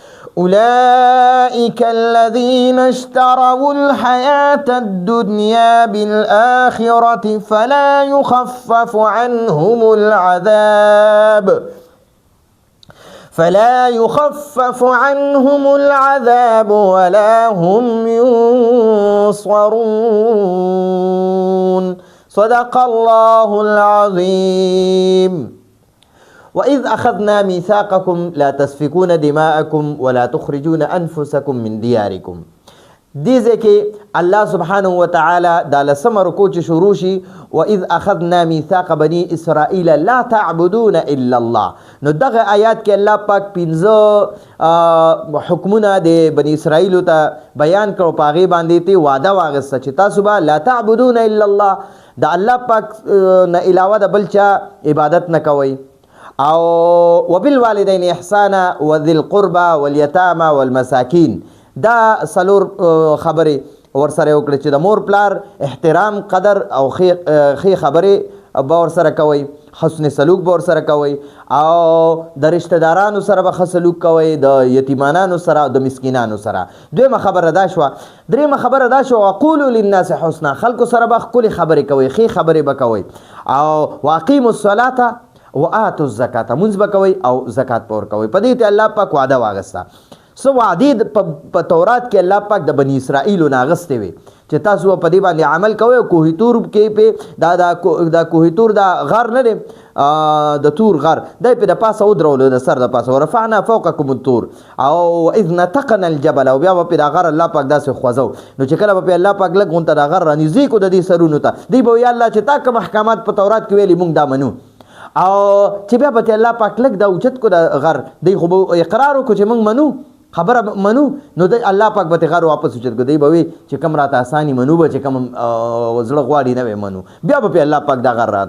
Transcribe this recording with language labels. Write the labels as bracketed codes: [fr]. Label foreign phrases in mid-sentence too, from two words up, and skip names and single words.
[ar] أولئك الذين اشتروا الحياة الدنيا بالآخرة فلا يخفف عنهم العذاب ولا هم ينصرون صدق الله العظيم. وَإِذْ أَخَذْنَا مِيثَاقَكُمْ لَا تَسْفِكُونَ دِمَاءَكُمْ وَلَا تُخْرِجُونَ أَنفُسَكُمْ مِنْ دِيَارِكُمْ. [ps] دیزه کې الله [ar] سبحانه وتعالى [ps] دا لسم رکوع چې شروع شي [ar] وَإِذْ أَخَذْنَا مِيثَاقَ بَنِي إِسْرَائِيلَ لَا تَعْبُدُونَ إِلَّا اللَّهِ. [ps] نو دغه آیات کې الله پاک 15 حکمونه د بني اسرائیل ته بیان کړو. پاغي باندې ته وعده واغسته چې تاسو به [ar] لا تعبدون الا الله، [ps] د الله پاک نه علاوه د بل چا عبادت نه کوئ. [ar] او وبالوالدین احسانا وذی القربى والیتامى والمساکین. [ps] دا سلور خبرې ورسره وکړي چې د مور پلار احترام قدر او خې خبرې به ورسره کوئ، حسن سلوک به ورسره کوئ، او د رشتہ دارانو سره به ښه سلوک کوئ، د یتیمانانو سره د مسکینانو سره. دویمه خبره دا شوه. دریمه خبره دا شوه [ar] وقولوا للناس حسنا، [ps] خلکو سره به ښکلې خبرې کوئ، ښې خبرې به کوئ. او [ar] واقیموا الصلاة وآتوا الزکات، [ps] منځ به کوئ او زکات به ورکوئ. په دې ته الله پاک وعده واغسته. څه وعدې په تورات کې الله پاک د بني اسرائیلو نه اغستې وې چې تاسو په دې باندې عمل کوئ. کوهی تور کې په دا کوهی تور دا غر نه دی، د تور غر دی په د پاسه ودرولو، د سر د پاسه [ar] ورفعنا فوقکم الطور [ps] او [ar] اذ نتقنا الجبل، [ps] او بیا به په دا غر الله پاک داسې خوځو. نو چې کله به په الله پاک لږ غونته دا غر رانږدې کو د دې سرونو ته، دی به وایي الله چې تا کوم احکامات په تورات کې ویلي موږ دا منو. او چې بیا به الله پاک لږ دا اوچت کو د غر، دی خو به اقرار وکړو چې موږ منو، خبره منو. نو د الله پاک به غر واپس اوچت کو، دی به وي چې کوم راته اساني منو به چې کوم زړه غواړي نه منو، بیا به الله پاک دا غر رات.